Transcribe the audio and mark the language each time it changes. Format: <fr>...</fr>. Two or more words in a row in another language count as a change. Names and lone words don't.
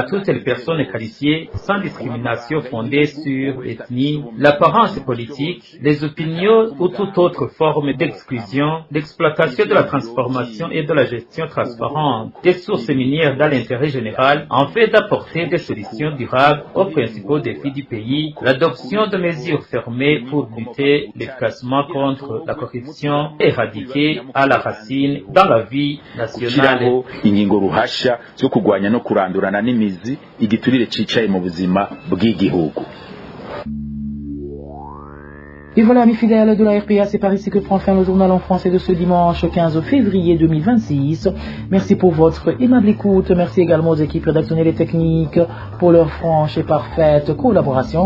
<fr>toutes les personnes qualifiées sans discrimination fondée sur l'ethnie, l'apparence politique, les opinions ou toute autre forme d'exclusion, l'exploitation de la transformation et de la gestion transparente des sources minières dans l'intérêt général, en fait d'apporter des solutions durables aux principaux défis du pays, l'adoption de mesures fermées pour lutter efficacement contre la corruption et éradiquer à la racine dans la vie nationale.</fr> <rn>Ingingo ruhasha zo kugwanya no kurandurana n'imizi igiturire cicaye mu buzima bw'igihugu.</rn> <fr>Et voilà, mes fidèles de la RPA, c'est par ici que prend fin le journal en français de ce dimanche 15 février 2026. Merci pour votre aimable écoute. Merci également aux équipes rédactionnelles et techniques pour leur franche et parfaite collaboration.</fr>